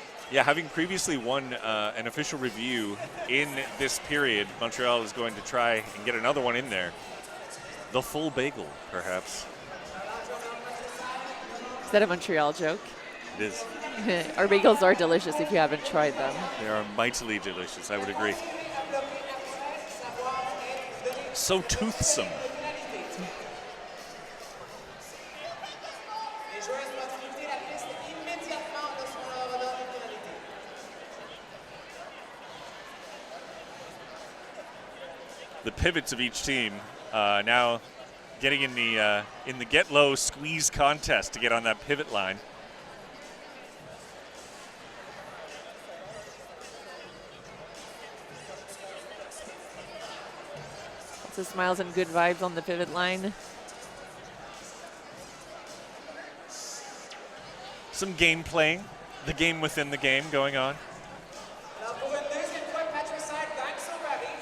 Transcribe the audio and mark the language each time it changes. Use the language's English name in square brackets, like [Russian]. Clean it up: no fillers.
[English] Yeah, having previously won an official review in this period, Montreal is going to try and get another one in there. The full bagel, perhaps. Is that a Montreal joke? It is. Our bagels are delicious if you haven't tried them. They are mightily delicious, I would agree. So toothsome. [French] Les joueurs doivent quitter la piste immédiatement de son ordre de pénalité. [English] The pivots of each team now getting in the get low squeeze contest to get on that pivot line. Lots of smiles and good vibes on the pivot line. Some game playing, the game within the game going on. [French] Alors pour une deuxième fois, Patricide gagne son rallye.